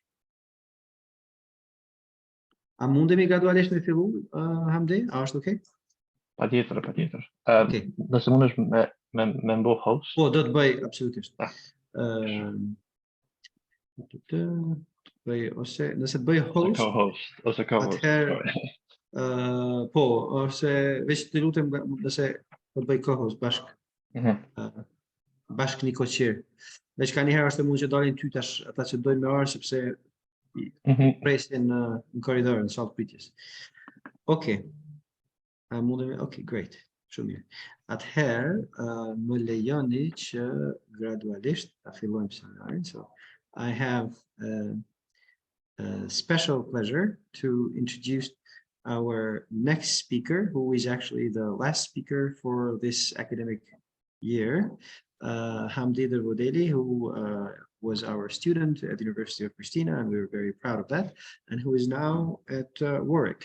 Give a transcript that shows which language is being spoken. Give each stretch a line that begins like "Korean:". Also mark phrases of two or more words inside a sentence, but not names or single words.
Albanian: A mundemi gradualisht me fillu, Hamdi? A është okej? Patjetër, patjetër. Okej. Nëse mundesh me mbo host. Po, do të bëj absolutisht. Ah, Bëj, ose nëse të bëj ose host, co-host, ose co-host. atëherë Sorry. po, ose veç të lutem nëse do të bëj co-host Mhm, bashkë një koqirë. Veç ka njëherë është e mund që dalin ty tash ata që dojnë me orë sepse mhm. presin në korridor në sallë pritjes. Okej. A mundemi? Okej, great. Shumë mirë. Atëherë, më lejoni që gradualisht ta fillojmë seminarin.
English: So, I have a special pleasure to introduce our next speaker, who is actually the last speaker for this academic year, Hamdi Dërvodeli, who was our student at the University of Prishtina, and we're very proud of that, and who is now at Warwick.